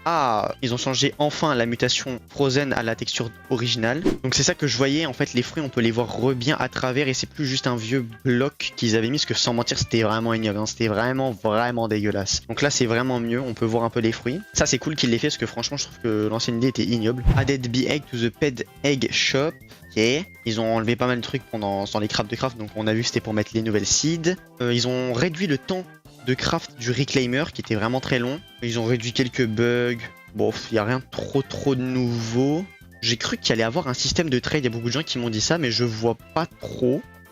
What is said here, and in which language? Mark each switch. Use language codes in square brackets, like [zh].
[fr] Ah, ils ont changé enfin la mutation Frozen à la texture originale. Donc c'est ça que je voyais, en fait les fruits on peut les voir bien à travers et c'est plus juste un vieux bloc qu'ils avaient mis, parce que sans mentir c'était vraiment ignoble, hein. C'était vraiment dégueulasse. Donc là c'est vraiment mieux, on peut voir un peu les fruits. Ça c'est cool qu'il l'ait fait parce que franchement je trouve que l'ancienne idée était ignoble. [en] Added Bee Egg to the Pet Egg Shop. [fr] Ok, ils ont enlevé pas mal de trucs dans les crafts de craft, donc on a vu que c'était pour mettre les nouvelles seeds. Ils ont réduit le temps de craft du Reclaimer qui était vraiment très long. Ils ont réduit quelques bugs. Bon, il n'y a rien trop de nouveau. J'ai cru qu'il allait avoir un système de trade, il y a beaucoup de gens qui m'ont dit ça, mais je vois pas trop.